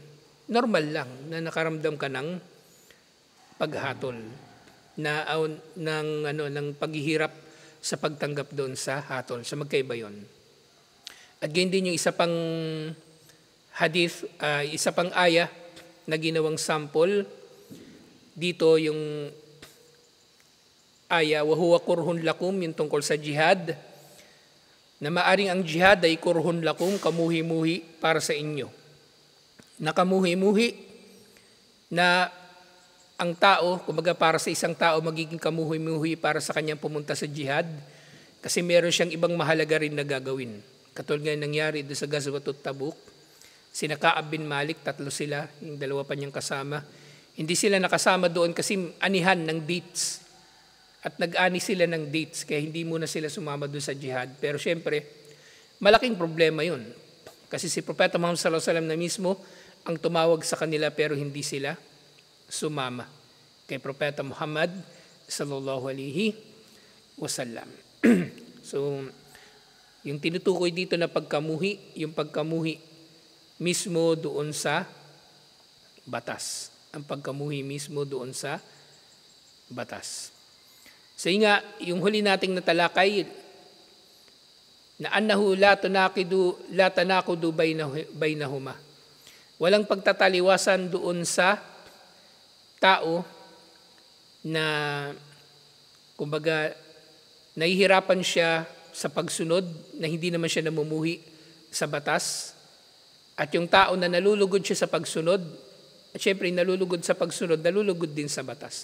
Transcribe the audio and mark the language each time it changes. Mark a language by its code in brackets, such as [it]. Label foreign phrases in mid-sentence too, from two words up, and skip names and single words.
[tl] Normal lang na nakaramdam ka ng paghatol ng paghihirap sa pagtanggap doon sa hatol. So magkaiba yun. At ganyan din yung isa pang hadith, isa pang aya na ginawang sample. Dito yung aya, [ar] وهو كره لكم, [tl] yung tungkol sa jihad, na maaring ang jihad ay [ar] كره لكم, [tl] kamuhi-muhi para sa inyo. Nakamuhi-muhi na ang tao, kumbaga para sa isang tao, magiging kamuhi-muhi para sa kanyang pumunta sa jihad kasi meron siyang ibang mahalaga rin na gagawin. Katulad nga nangyari doon sa Ghazwatut Tabuk, sina Ka'ab bin Malik, 3 sila, yung 2 pa niyang kasama. Hindi sila nakasama doon kasi anihan ng dates. At nag-ani sila ng dates, kaya hindi muna sila sumama doon sa jihad. Pero syempre, malaking problema yun. Kasi si Propeta Muhammad [ar] صلى الله عليه وسلم [tl] na mismo ang tumawag sa kanila pero hindi sila sumama kay Propeta Muhammad [ar] صلى الله عليه وسلم. [tl] So, yung tinutukoy dito na pagkamuhi, yung pagkamuhi mismo doon sa batas. Ang pagkamuhi mismo doon sa batas. So nga, yung huli nating natalakay, na [ar] أنه لا تناقض بينهما. [tl] Walang pagtataliwasan doon sa tao na, kumbaga, nahihirapan siya sa pagsunod, na hindi naman siya namumuhi sa batas, at yung tao na nalulugod siya sa pagsunod, at syempre nalulugod sa pagsunod, nalulugod din sa batas.